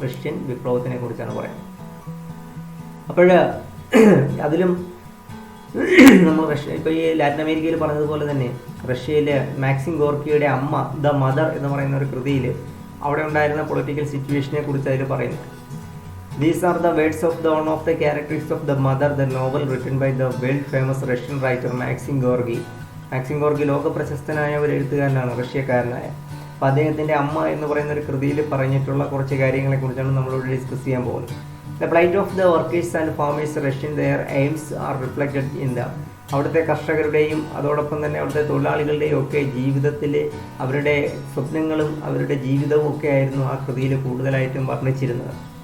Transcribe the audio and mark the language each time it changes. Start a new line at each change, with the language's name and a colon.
Malayalam: Russian വിപ്ലവത്തിനെ കുറിച്ചാണ് പറയുന്നത്. അപ്പോൾ അതിലും നമ്മൾ ഇപ്പോൾ ഈ ലാറ്റിൻ അമേരിക്കയിൽ പറഞ്ഞതുപോലെ തന്നെ റഷ്യയിലെ മാക്സിം ഗോർക്കിയുടെ അമ്മ ദ മദർ എന്ന് പറയുന്ന ഒരു കൃതിയിൽ അവിടെ ഉണ്ടായിരുന്ന പൊളിറ്റിക്കൽ സിറ്റുവേഷനെ കുറിച്ച് അതിൽ പറയുന്നു.
English: These are the words of one of the characters of the mother, the novel written by the world famous Russian writer Maxim Gorky.
Malayalam: Maxim Gorky ലോക പ്രശസ്തനായ ഒരു എഴുത്തുകാരനാണ്, റഷ്യക്കാരനായ. അപ്പോൾ അദ്ദേഹത്തിൻ്റെ അമ്മ എന്ന് പറയുന്ന ഒരു കൃതിയിൽ പറഞ്ഞിട്ടുള്ള കുറച്ച് കാര്യങ്ങളെക്കുറിച്ചാണ് നമ്മളോട് ഡിസ്കസ് ചെയ്യാൻ പോകുന്നത്.
English: The plight of the workers and farmers Russian, their aims are reflected in the
Malayalam: അവിടുത്തെ കർഷകരുടെയും അതോടൊപ്പം തന്നെ അവിടുത്തെ തൊഴിലാളികളുടെയും ഒക്കെ ജീവിതത്തിൽ അവരുടെ സ്വപ്നങ്ങളും അവരുടെ ജീവിതവും ഒക്കെ ആയിരുന്നു ആ കൃതിയിൽ കൂടുതലായിട്ടും വർണ്ണിച്ചിരുന്നത്.